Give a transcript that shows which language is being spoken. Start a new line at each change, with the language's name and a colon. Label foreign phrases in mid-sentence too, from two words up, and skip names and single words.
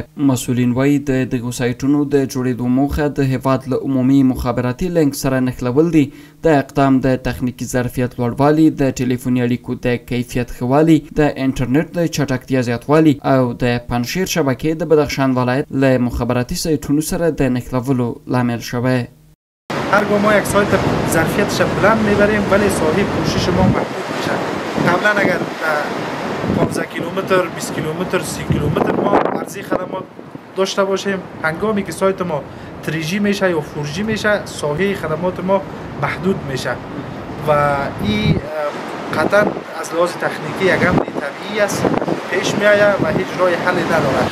Pashto: مسؤلین وایي د دغو سایټونو د جوړېدو موخه د هیواد له عمومي مخابراتي لینک سره نښلول دي. د اقدام د تخنیکي ظرفیت لوړوالي، د ټلیفوني اړیکو د کیفیت ښه والی، د انټرنیټ د چټکتیا زیاتوالی او د پنجشیر شبکې د بدخشان ولایت له مخابراتي سایټونو سره د نښلولو لامل شوی.
Persian: هرگاه ما یک سایت ظرفیتش بلند میبریم ولی صاحب پوشش ما محدود میشه. قبلا اگر 15 کیلومتر، 20 کیلومتر، 30 کیلومتر ما ارزی خدمات داشته باشیم، هنگامی که سایت ما 3G میشه یا 4G میشه ساحه خدمات ما محدود میشه و این قطعا از لحاظ تکنیکی یک امر طبیعی است پیش می آید و هیچ راه حلی ندارد.